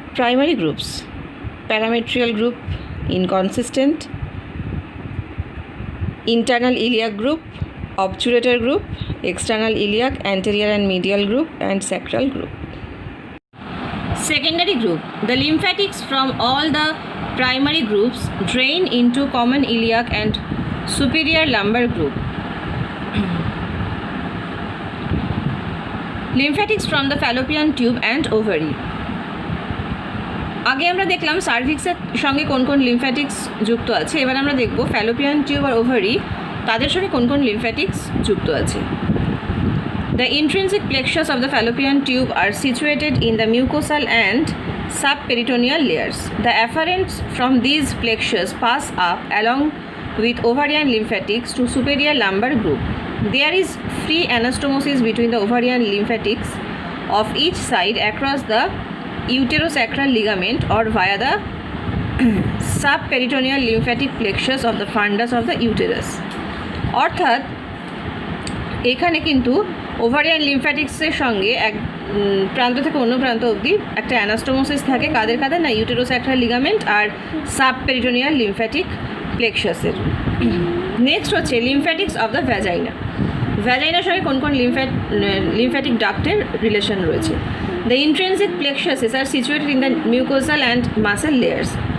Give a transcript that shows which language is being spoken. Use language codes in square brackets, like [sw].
[en] Primary groups: parametrial group, inconsistent, internal iliac group, obturator group, external iliac, anterior and medial group, and sacral group. Secondary group. The lymphatics from all the primary groups drain into common iliac and superior lumbar group. Lymphatics from the fallopian tube and ovary. [bn] আগে আমরা দেখলাম সার্ভিক্সের সঙ্গে কোন কোন লিম্ফ্যাটিক্স যুক্ত আছে, এবার আমরা দেখব ফ্যালোপিয়ান টিউব আর ওভারি তাদের সঙ্গে কোন কোন লিম্ফ্যাটিক্স যুক্ত আছে। [en] The intrinsic plexus of the fallopian tube are situated in the mucosal and subperitoneal layers. The afferents from these plexus pass up along with ovarian lymphatics to superior lumbar group. There is free anastomosis between the ovarian lymphatics of each side across the uterosacral ligament or via the subperitoneal lymphatic plexus of the fundus of the uterus. [bn] অর্থাৎ এখানে কিন্তু ovarian লিম্ফ্যাটিক্সের সঙ্গে এক প্রান্ত থেকে অন্য প্রান্ত অবধি একটা অ্যানাস্টোমোসিস থাকে, কাদের কাদের না ইউটেরোস্যাক্রাল লিগামেন্ট আর সাবপেরিটোনিয়াল লিম্ফ্যাটিক প্লেক্সাসের। নেক্সট হচ্ছে [en] Lymphatics of the vagina. [bn] ভ্যাজাইনার সঙ্গে কোন কোন লিম্ফ্যাটিক ডাক্টের রিলেশন রয়েছে। [en] The intrinsic plexuses are situated in the mucosal and muscle layers.